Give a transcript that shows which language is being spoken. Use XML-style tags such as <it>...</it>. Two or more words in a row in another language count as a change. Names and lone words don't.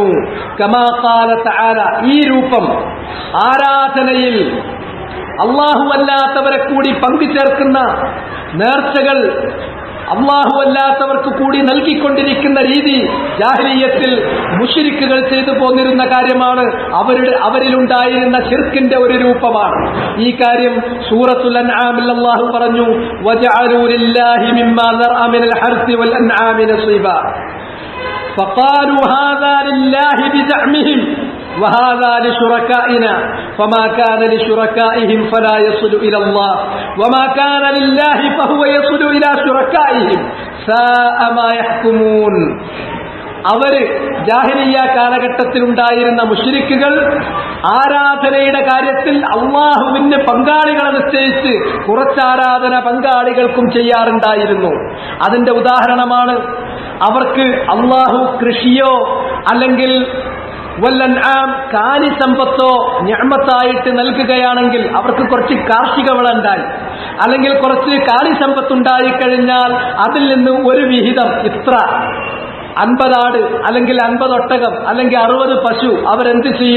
<ar>كما قال تعالى,</ar> <ml>ഈ രൂപം ആരാധനയിൽ അല്ലാഹു അല്ലാത്തവരെ കൂടി പങ്കു ചേർക്കുന്ന നേർച്ചകൾ അല്ലാഹു അല്ലാത്തവർക്ക് കൂടി നൽകിക്കൊണ്ടിരിക്കുന്ന രീതി ജാഹിലിയ്യത്തിൽ മുശ്രിക്കുകൾ ചെയ്തു പോന്നിരുന്ന കാര്യമാണ്. അവരിലുണ്ടായിരുന്ന ശിർക്കിന്റെ ഒരു രൂപമാണ് ഈ കാര്യം. സൂറത്തുൽ അൻആമിൽ അല്ലാഹു പറഞ്ഞു,</ml> <ar>وجعلوا لله مما ذرأ من الحرث والأنعام نصيبا فقالوا هذا لله بزعمهم وهذا لشركائنا فما كان لشركائهم فلا يصل إلى الله وما كان لله فهو يصل إلى شركائهم ساء ما يحكمون.</ar> <ml>അവര് ജാഹിലിയ്യ കാലഘട്ടത്തിലുണ്ടായിരുന്ന മുശ്രിക്കുകൾ ആരാധനയുടെ കാര്യത്തിൽ അള്ളാഹുവിന് പങ്കാളികളെ നിശ്ചയിച്ച് കുറച്ച് ആരാധന പങ്കാളികൾക്കും ചെയ്യാറുണ്ടായിരുന്നു. അതിന്റെ ഉദാഹരണമാണ്, അവർക്ക് അള്ളാഹു കൃഷിയോ അല്ലെങ്കിൽ വല്ലൻആം കാലി സമ്പത്തോ നിഅമത്തായിട്ട് നൽകുകയാണെങ്കിൽ, അവർക്ക് കുറച്ച് കാർഷിക വിള ഉണ്ടായി അല്ലെങ്കിൽ കുറച്ച് കാലി സമ്പത്തുണ്ടായി കഴിഞ്ഞാൽ അതിൽ നിന്ന് ഒരു വിഹിതം, ഇത്ര 50 ആട് അല്ലെങ്കിൽ 50 ഒട്ടകം അല്ലെങ്കിൽ 60 പശു അവരെന്ത് ചെയ്യും?</ml>